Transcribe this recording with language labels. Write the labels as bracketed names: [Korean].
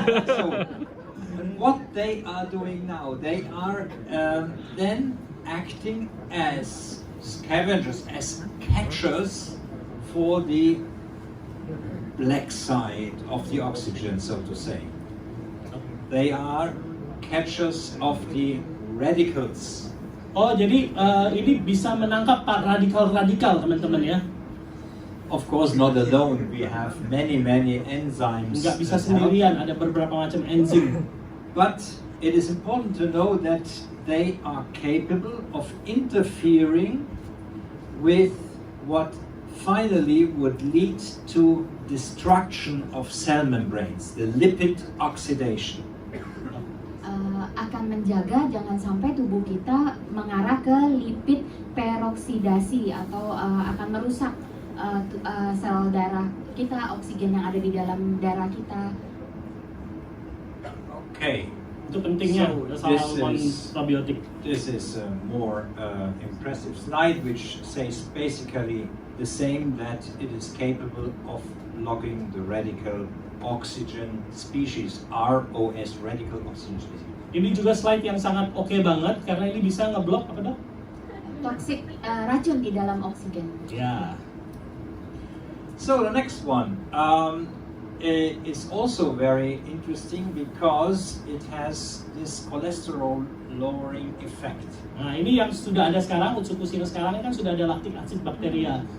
[English] So, what they are doing now, they are then acting as scavengers, as catchers for the black side of the oxygen, so to say. They are catchers of the radicals. [Indonesian] Oh, jadi ini bisa menangkap radikal-radikal teman-teman ya? [English] Of course, not alone. We have many enzymes. [Indonesian] Nggak bisa sendirian, ada beberapa macam enzim. [English] But it is important to know that they are capable of interfering with what finally would lead to destruction of cell membranes, the lipid oxidation. [Indonesian] Akan menjaga jangan sampai tubuh kita mengarah ke lipid peroksidasi atau akan merusak sel darah kita, oksigen yang ada di dalam darah kita. [English] Okay. [Indonesian] Itu pentingnya probiotik. [English] This is a more impressive slide which says basically the same, that it is capable of blocking the radical oxygen species, ROS, radical oxygen species. [Indonesian] Ini juga slide yang sangat oke banget karena ini bisa ngeblok apa dok? Toksik racun di dalam oksigen. Ya. [English] So the next one is also very interesting because it has this cholesterol lowering effect. [Indonesian] Nah, ini yang sudah ada sekarang, Utsukushhii sekarang kan sudah ada lactic acid bakteria.